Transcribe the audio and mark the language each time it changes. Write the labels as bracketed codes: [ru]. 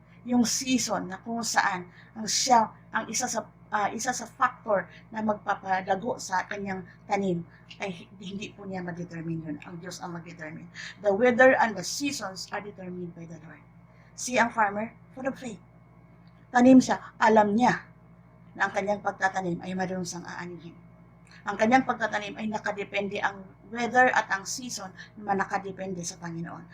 [tl] Yung season na kung saan ang isa sa factor na magpapalago sa kanyang tanim ay hindi po niya ma-determine yun. Ang Diyos ang mag-determine. [en] The weather and the seasons are determined by the Lord. [tl] Si ang farmer, full of faith. Tanim siya, alam niya na ang kanyang pagtatanim ay mayroon siyang aanihin. Ang kanyang pagtatanim ay nakadepende, ang weather at ang season na nakadepende sa Panginoon.